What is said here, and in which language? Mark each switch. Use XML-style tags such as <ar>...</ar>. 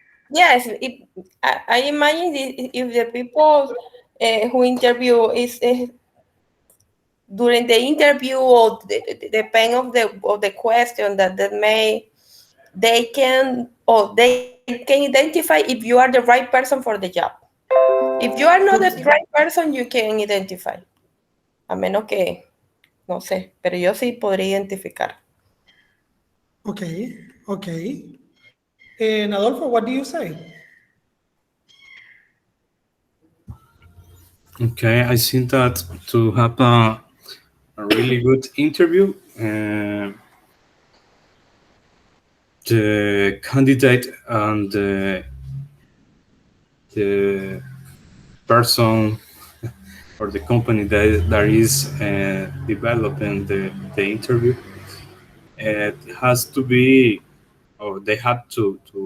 <en>Yes, I imagine if the people who interview is during the interview, or the pen of the question that may they can identify if you are the right person for the job. If you are not the Okay, right person, you can identify.</en> <es>A menos que, no sé, pero yo sí podría identificar.</es> <en>okay, okay. And Adolfo, what do you say? Okay, I think that to have a really good interview, the candidate and the person or the company that is developing the interview, it has to be, or they have to</en>